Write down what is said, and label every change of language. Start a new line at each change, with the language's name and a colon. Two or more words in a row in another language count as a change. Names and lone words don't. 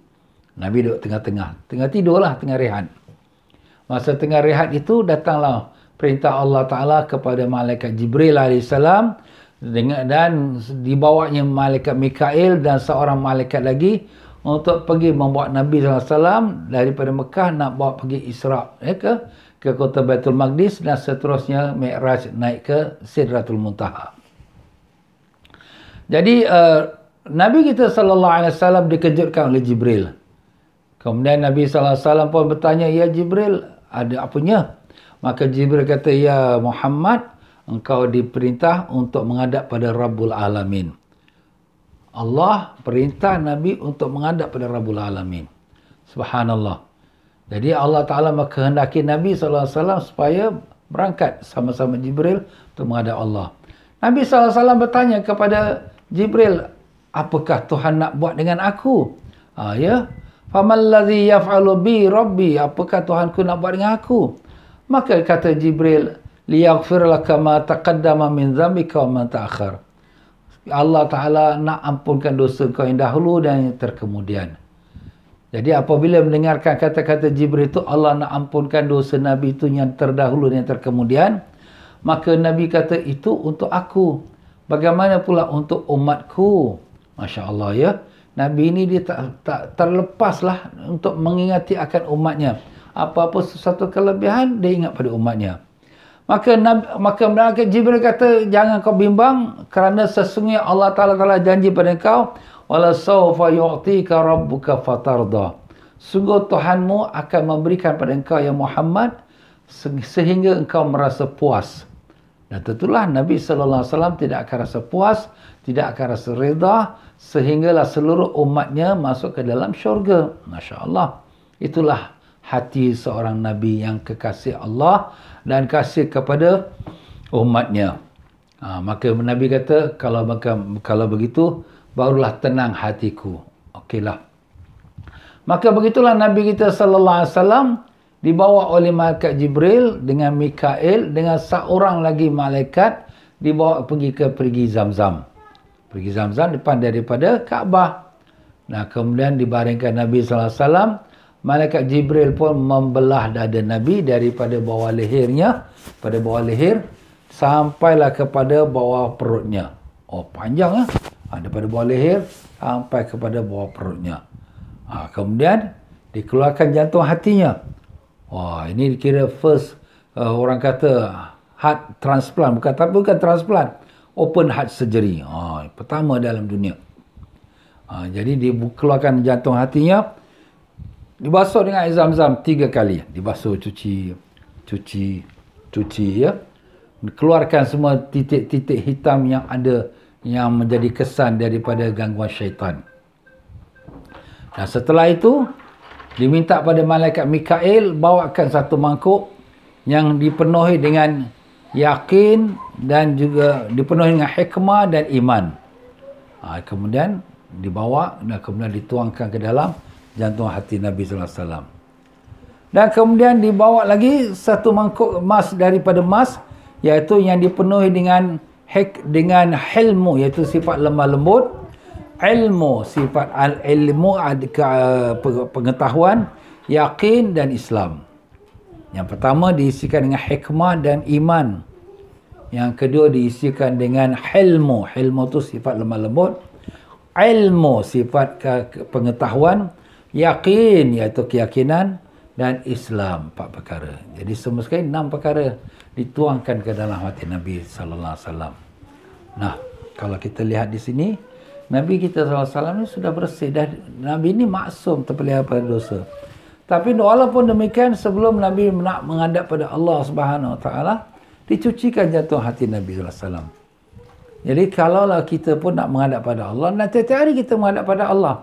Malay: Nabi duduk tengah-tengah. Tengah tidurlah, tengah rehat. Masa tengah rehat itu datanglah perintah Allah Ta'ala kepada malaikat Jibril AS, dan dibawanya malaikat Mikail dan seorang malaikat lagi untuk pergi membawa Nabi SAW daripada Mekah nak bawa pergi Isra ke kota Baitul Maqdis, dan seterusnya Mi'raj naik ke Sidratul Muntaha. Jadi Nabi kita SAW dikejutkan oleh Jibril. Kemudian Nabi SAW pun bertanya, "Ya Jibril, ada apanya?" Maka Jibril kata, "Ya Muhammad, engkau diperintah untuk menghadap pada
Arabic: رب العالمين."
Malay: Allah perintah Nabi untuk menghadap pada
Arabic: رب العالمين.
Malay: Subhanallah. Jadi Allah Ta'ala menghendaki Nabi SAW supaya berangkat sama-sama Jibril untuk menghadap Allah. Nabi SAW bertanya kepada Jibril, "Apakah Tuhan nak buat dengan aku?" Ya.
Arabic: "فما الذي يفعل بي ربي?"
Malay: Apakah Tuhanku nak buat dengan aku? Maka kata Jibril,
Arabic: "ليغفر لك ما تقدم من ذنبك وما تأخر."
Malay: Allah Ta'ala nak ampunkan dosa kau yang dahulu dan yang terkemudian. Jadi apabila mendengarkan kata-kata Jibril itu, Allah nak ampunkan dosa Nabi itu yang terdahulu dan yang terkemudian, maka Nabi kata, itu untuk aku. Bagaimana pula untuk umatku?
Arabic: ما شاء الله
Malay: ya. Nabi ini dia tak terlepaslah untuk mengingati akan umatnya. Apa-apa sesuatu kelebihan, dia ingat pada umatnya. Maka malaikat Jibril kata, "Jangan kau bimbang, kerana sesungguhnya Allah Ta'ala telah janji pada kau,
Arabic: ولسوف يعطيك ربك فترضى."
Malay: Sungguh Tuhanmu akan memberikan pada engkau ya Muhammad sehingga engkau merasa puas. Dan tentulah Nabi
Arabic: صلى الله عليه وسلم
Malay: tidak akan rasa puas, tidak akan rasa redha, sehinggalah seluruh umatnya masuk ke dalam syurga. Masya-Allah. Itulah hati seorang Nabi yang kekasih Allah dan kasih kepada umatnya. Maka Nabi kata, kalau begitu, barulah tenang hatiku. Okeylah. Maka begitulah Nabi kita
Arabic: صلى الله عليه وسلم
Malay: dibawa oleh malaikat Jibril dengan Mikail dengan seorang lagi malaikat dibawa pergi Zamzam. Pergi Zamzam depan daripada Kaabah. Nah, kemudian dibaringkan Nabi
Arabic: صلى الله عليه وسلم.
Malay: Malaikat Jibril pun membelah dada Nabi daripada bawah lehernya, pada bawah leher sampailah kepada bawah perutnya. Oh, panjang daripada bawah leher sampai kepada bawah perutnya. Kemudian dikeluarkan jantung hatinya. Wah, ini dikira first orang kata
English: heart transplant,
Malay: bukan transplant,
English: open heart surgery.
Malay: Pertama dalam dunia. Jadi dikeluarkan jantung hatinya, dibasuh dengan air Zam-Zam 3 kali. Dibasuh, cuci ya. Keluarkan semua titik-titik hitam yang ada yang menjadi kesan daripada gangguan syaitan. Dan setelah itu diminta pada malaikat Mikail bawakan satu mangkuk yang dipenuhi dengan yakin dan juga dipenuhi dengan hikmah dan iman. Kemudian dibawa dan kemudian dituangkan ke dalam jantung hati Nabi
Arabic: صلى الله عليه وسلم.
Malay: Dan kemudian dibawa lagi satu mangkuk emas daripada emas, iaitu yang dipenuhi dengan hilmu, iaitu sifat lemah lembut, ilmu, sifat al-ilmu, pengetahuan, yakin dan Islam. Yang pertama diisikan dengan hikmah dan iman. Yang kedua diisikan dengan hilmu. Hilmu itu sifat lemah lembut. Ilmu, sifat pengetahuan. Yakin, iaitu keyakinan. Dan Islam, 4 perkara. Jadi semua sekali 6 perkara dituangkan ke dalam hati Nabi
Arabic: صلى الله عليه وسلم.
Malay: Nah, kalau kita lihat di sini, Nabi kita
Arabic: صلى الله عليه وسلم
Malay: ni sudah bersih. Nabi ni maksum terpelihara pada dosa. Tapi walaupun demikian, sebelum Nabi nak menghadap pada Allah
Arabic: سبحانه وتعالى,
Malay: dicucikan jantung hati Nabi
Arabic: صلى الله عليه وسلم.
Malay: Jadi kalaulah kita pun nak menghadap pada Allah, tiap-tiap hari kita menghadap pada Allah.